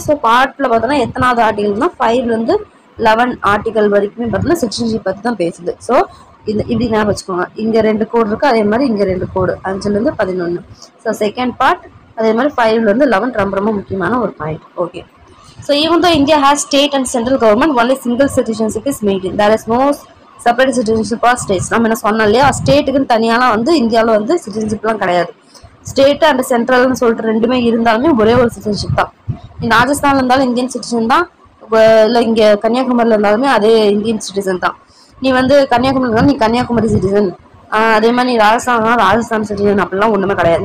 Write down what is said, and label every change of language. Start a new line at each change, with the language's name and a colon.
Tamil: So பார்ட்டில் பார்த்தோன்னா எத்தனாவது ஆர்டிகல்னா 5லேருந்து 11 ஆர்டிகல் வரைக்குமே பார்த்தோன்னா சிட்டிசன்ஷிப் பற்றி தான் பேசுது. ஸோ இப்படி ஞாபகம் வச்சுக்கோங்க. இங்கே 2 கோடு இருக்குது, அதே மாதிரி இங்கே 2 கோடு 5லேருந்து 11. ஸோ செகண்ட் பார்ட் அதே மாதிரி 5லேருந்து 11 ரொம்ப முக்கியமான ஒரு point. Okay.
English: So even though India has state and central government, only single citizenship is maintained. There is no separate citizenship for states.
Tamil: நம்ம என்ன சொன்னோம் இல்லையா, ஸ்டேட்டுக்குன்னு தனியாலாம் வந்து இந்தியாவில் வந்து சிட்டிசன்ஷிப்லாம் கிடையாது. ஸ்டேட் அண்ட் சென்ட்ரல்னு சொல்லிட்டு ரெண்டுமே இருந்தாலுமே ஒரே ஒரு சிட்டிசன்ஷிப் தான். நீ ராஜஸ்தான்ல இருந்தாலும் இந்தியன் சிட்டிசன் தான், இல்லை இங்கே கன்னியாகுமரியில் இருந்தாலுமே அதே இந்தியன் சிட்டிசன் தான். நீ வந்து கன்னியாகுமரி இருந்தாலும் நீ கன்னியாகுமரி சிட்டிசன், அதே மாதிரி நீ ராஜஸ்தான் சிட்டிசன் அப்படிலாம் ஒன்றுமே கிடையாது.